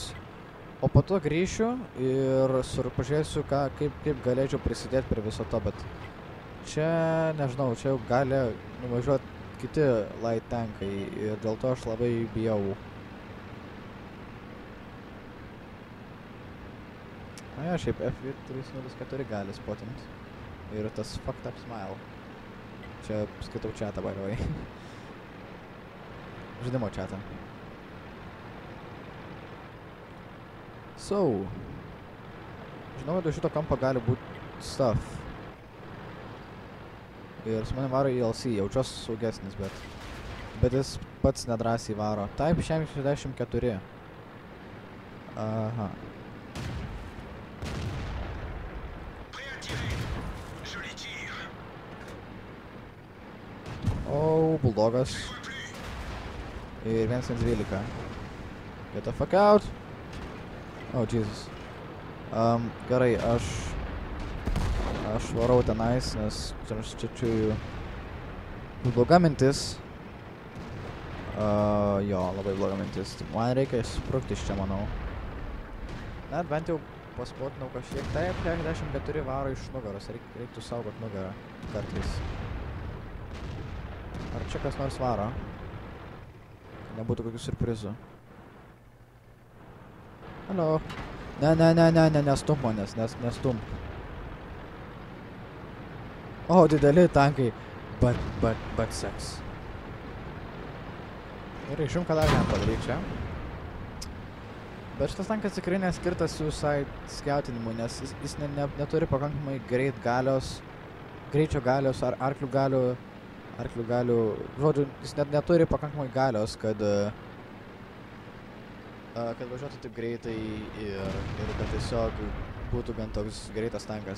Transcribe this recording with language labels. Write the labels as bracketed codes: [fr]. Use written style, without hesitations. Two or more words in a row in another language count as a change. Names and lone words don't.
[lt] O po to grįšiu ir pažiūrėsiu, kaip galėčiau prisidėti prie viso to, bet čia, nežinau, čia jau gali nuvažiuoti kiti [en] light tankai [lt] ir dėl to aš labai bijau. Na ja, šiaip F304 gali spotint. Ir tas [en] fucked up smile. [lt] Čia skaitau chatą, [en] by the way. [lt] Žaidimo chatą. So. Žinau, kad iš šito kampo gali būti stuff. Ir su manim varo ELC, jaučiuos saugesnis, bet jis pats nedrąsiai varo. Type 64. Aha. O, Bulldogas. Ir 112. [en] Get the fuck out. Oh, Jesus. [lt] Gerai, aš varau tenais, nes čia bloga mintis. Jo, labai bloga mintis. Man reikia sprukti iš čia, manau. Net bent jau paspotinau kažkiek. Taip, 64 varo iš nugaros. Reiktų saugot nugarą kartais. Ar čia kas nors varo? Nebūtų kokių surprizų. [en] Hello. [lt] Ne, nestump manęs, nestump. O, dideli tankai, [en] but sex. [lt] Ir išjum, ką dar galime padaryti čia. Bet šitas tankas tikrai neskirtas suicide skautinimui, nes jis neturi pakankamai greičio galios ar arklių galių, žodžiu, jis neturi pakankamai galios, kad važiuotų taip greitai ir kad tiesiog būtų gan toks greitas tankas.